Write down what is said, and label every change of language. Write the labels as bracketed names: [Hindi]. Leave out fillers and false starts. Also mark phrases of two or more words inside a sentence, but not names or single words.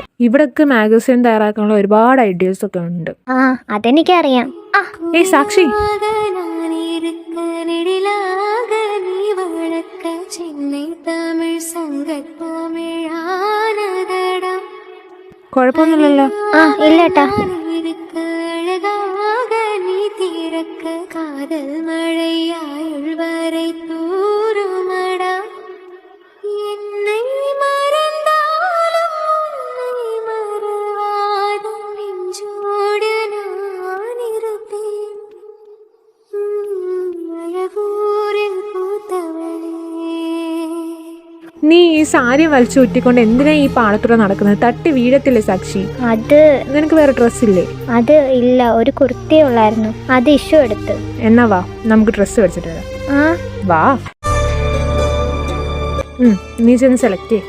[Malayalam] ഇവിടൊക്കെ മാഗസിൻ തയ്യാറാക്കാനുള്ള ഒരുപാട് ഐഡിയാസ് ഒക്കെ ഉണ്ട്. ആ അതെനിക്കറിയാം. സാക്ഷി കുഴപ്പമൊന്നുമില്ലല്ലോ. ആ ഇല്ലേട്ടാ. [Tamil] காதல் மழையாயுள் வரை தூருமடா என்னை மறந்தாலும் உன்னை மறவாத நெஞ்சோடு நான் இருப்பேன் அழகூரில் பூத்தவளே. [Malayalam] നീ ഈ സാരി വലിച്ചു ചുറ്റിക്കൊണ്ട് എന്തിനാ ഈ പാടത്തൂടെ നടക്കുന്നത്? തട്ടി വീഴത്തില്ലേ സാക്ഷി? അത് നിനക്ക് വേറെ ഡ്രസ്സില്ലേ? അത് ഇല്ല, ഒരു കുർത്തി ഉള്ളായിരുന്നു, അത് ഇഷ്യൂ എടുത്ത്. എന്നാ വാ നമുക്ക് ഡ്രസ്സ് മേടിച്ചിട്ട് വരാം. വാ. നീ ചെന്ന് സെലക്ട് ചെയ്യ.